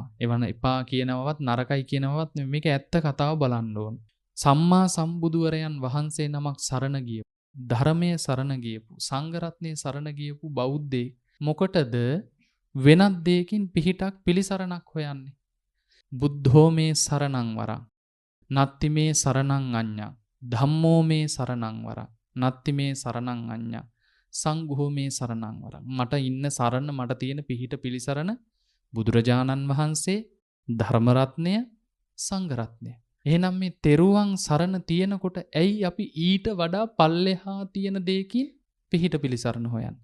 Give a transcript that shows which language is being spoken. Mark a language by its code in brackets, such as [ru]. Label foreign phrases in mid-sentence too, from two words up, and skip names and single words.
[si] එවන එපා කියනවවත් නරකයි කියනවවත් මේක ඇත්ත කතාව බලන්න ඕන. සම්මා සම්බුදුවරයන් වහන්සේ නමක් සරණ ගියපු, ධර්මයේ සරණ ගියපු, සංඝ රත්නයේ සරණ ගියපු බෞද්ධයෙක් මොකටද වෙනත් දෙයකින් පිහිටක් පිළිසරණක් හොයන්නේ? [pi] බුද්ධෝ මේ සරණං වරං නත්ති මේ සරණං අඤ්ඤා, ධම්මෝ මේ සරණං වරං නත්ති මේ සරණං අඤ්ඤා, සංඝෝ මේ සරණං වරං. [si] මට ඉන්න සරණ, මට තියෙන පිහිට පිළිසරණ බුදුරජාණන් වහන්සේ, ධර්ම රත්නය, සංඝ රත්නය. එහෙනම් මේ තෙරුවන් සරණ තියෙනකොට ඇයි අපි ඊට වඩා පල්ලෙහා තියෙන දෙයකින් පිහිට පිළිසරණ හොයන්නේ?